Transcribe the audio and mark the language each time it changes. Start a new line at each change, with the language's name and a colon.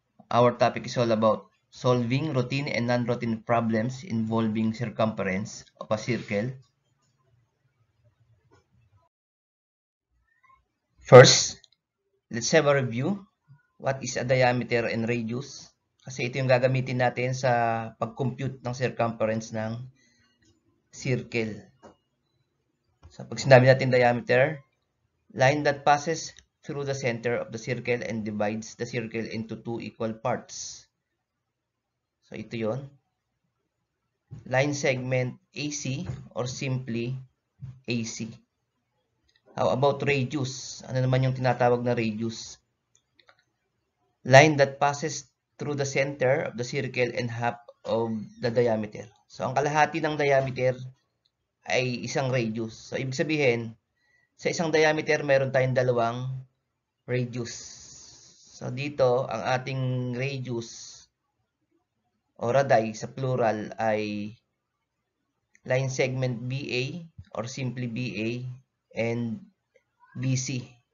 English: Our topic is all about solving routine and non-routine problems involving circumference of a circle. First, let's have a review. What is a diameter and radius?
Filipino: Kasi ito yung gagamitin natin sa pag-compute ng circumference ng circle. So pag sinabi natin
English: diameter, line that passes through the center of the circle and divides the circle into two equal parts.
Filipino: So ito yon.
English: Line segment AC or simply AC. How about radius?
Filipino: Ano naman yung tinatawag na radius?
English: Line that passes through the center of the circle and half of the diameter.
Filipino: So, ang kalahati ng diameter ay isang radius. So, ibig sabihin, sa isang diameter, meron tayong dalawang radius. So, dito, ang ating radius o radii sa plural ay
English: line segment BA or simply BA and BC.